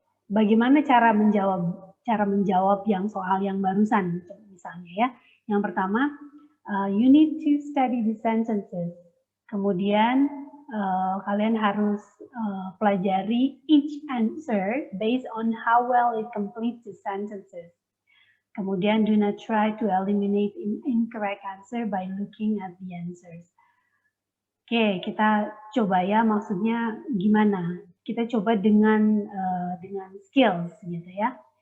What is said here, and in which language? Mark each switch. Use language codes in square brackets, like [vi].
[id] Bagaimana cara menjawab yang soal yang barusan misalnya ya. Yang pertama, [en] you need to study the sentences. [id] Kemudian kalian harus pelajari [en] each answer based on how well it completes the sentences. [id] Kemudian [en] do not try to eliminate incorrect answer by looking at the answers. [id] Oke, kita coba ya maksudnya gimana? Kita coba dengan skills gitu ya.